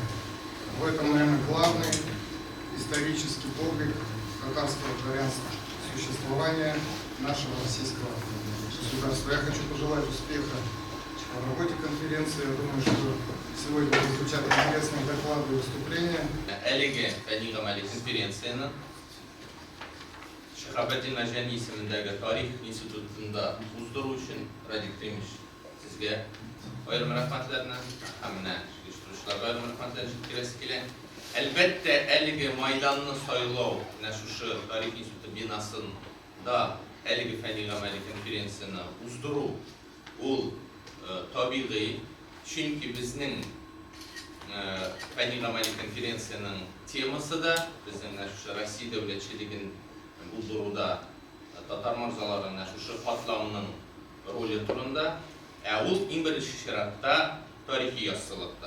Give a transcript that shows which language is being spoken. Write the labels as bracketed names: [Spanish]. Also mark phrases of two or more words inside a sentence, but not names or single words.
[Russian] В этом, наверное, главный исторический подвиг татарского дворянства, существования нашего российского государства. Я хочу пожелать успеха в работе конференции. Я думаю, что сегодня звучат интересные доклады и выступления. [Tatar] Әлеге Фәни Гамали конференцияны Шахабетдин Мәжәни исемендәге тарих институтында уздыру өчен Радик Кремич сезгә аерым рәхмәтләрне һәм менә оештыручыларга аерым рәхмәтләрне җиткерәсе килә. Әлбәттә, әлеге майданны сайлау менә шушы тарих институты бинасында әлеге Фәни Гамали конференцияны уздыру ул табигый, чөнки безнең Фәни Гамали конференцияның темасы да безнең шушы Россия дәүләтчелеген булдыруда татар мырзаларының шушы катламның роле турында, ул иң беренче чиратта тарихи яссылыкта.